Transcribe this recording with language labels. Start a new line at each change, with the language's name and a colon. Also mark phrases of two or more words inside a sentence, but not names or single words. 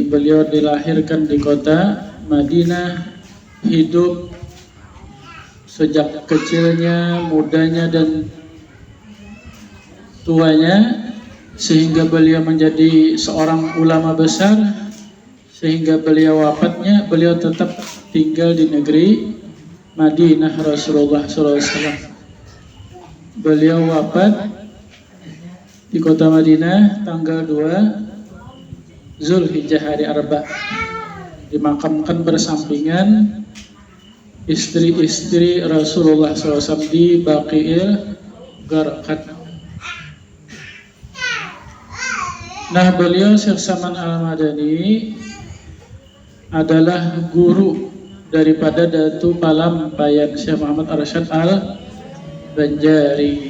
Indonesian: Beliau dilahirkan di kota Madinah, hidup sejak kecilnya, mudanya dan tuanya, sehingga beliau menjadi seorang ulama besar, sehingga beliau wafatnya beliau tetap tinggal di negeri Madinah Rasulullah SAW. Beliau wafat di kota Madinah tanggal 2 Zulhijjah hari Arba'. Dimakamkan bersampingan istri-istri Rasulullah SAW di Baqi'il Gharqad. Nah, beliau Syekh Saman Al-Madani adalah guru daripada Datu Palampayan Syekh Muhammad Arsyad Al-Banjari.